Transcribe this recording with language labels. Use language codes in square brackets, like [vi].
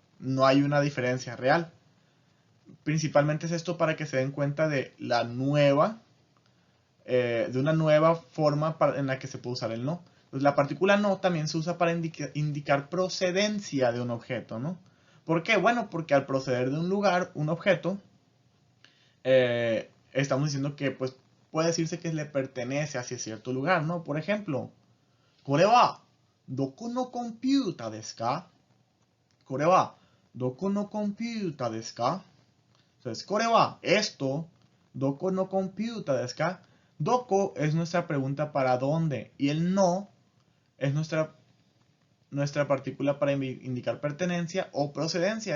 [es] No hay una diferencia real. Principalmente es esto para que se den cuenta de la nueva, de una nueva forma en la que se puede usar el no. Entonces, la partícula no también se usa para indicar procedencia de un objeto, ¿no? ¿Por qué? Bueno, porque al proceder de un lugar, un objeto, estamos diciendo que pues puede decirse que le pertenece hacia cierto lugar, ¿no? Por ejemplo, [ja] これはどこのコンピュータですか? これはどこのコンピュータですか?Entonces, これは esto, どこのコンピュータですか? [es] Doko es nuestra pregunta para dónde y el no es nuestra partícula para indicar pertenencia o procedencia.